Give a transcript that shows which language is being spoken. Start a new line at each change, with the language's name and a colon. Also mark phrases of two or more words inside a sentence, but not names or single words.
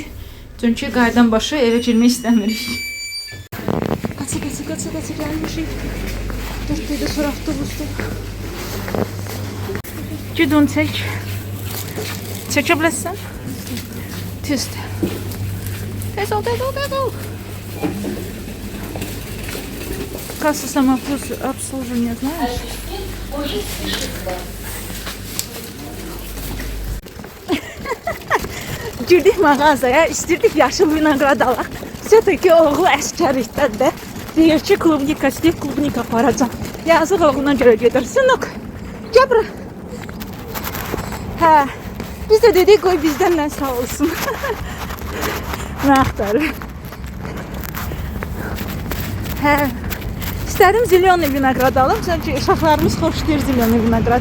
Azerbaijani: Çünki qaydan başı evə girmək istəmirik. Qaça gəlmişik. 4 dəqiqə sonra avtobusdur. Gid onu çək. Çəkə biləsən? Tez ol.
Russian: Касса самообслуживания, знаешь?
Azerbaijani: Girdik mağazaya, istirdik yaşıl vinograd alaq. Все-таки oğlu əskərlikdədir. Deyir ki, klubnika istəyib, klubnika aparacam. Yazıq oğluna görə gedir. Sınıq, gəl bura. Biz də dedik, qoy bizdən nə sağ olsun. Nə axtarır? İstədim zilyonlu vinograd alım, çünki uşaqlarımız xoşlayır zilyonlu vinograd.